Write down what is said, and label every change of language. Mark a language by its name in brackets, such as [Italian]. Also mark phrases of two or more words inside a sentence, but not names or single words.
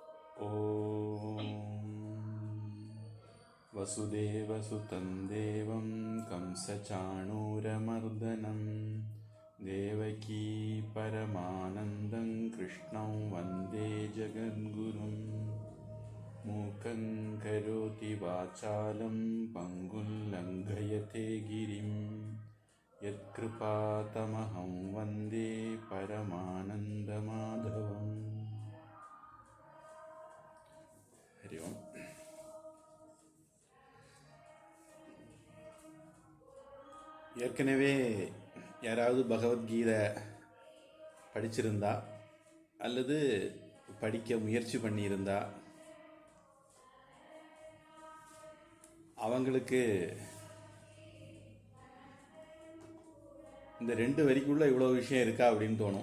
[Sanskrit] ॐ वसुदेवसुतं देवं कंसचाणूरमर्दनं देवकी परमानन्दं कृष्णं वन्दे जगद्गुरुं मूकं करोति वाचालं पङ्गुं लङ्घयते गिरिं यत्कृपातमहं वन्दे परमानन्दमाधवम्. हरि ओम्. [Tamil] ஏற்கனவே யாராவது பகவத்கீதை படிச்சிருந்தா அல்லது படிக்க முயற்சி பண்ணியிருந்தா அவங்களுக்கு இந்த 2 வரிக்குள்ள இவ்வளோ விஷயம் இருக்கா அப்படின்னு தோணும்.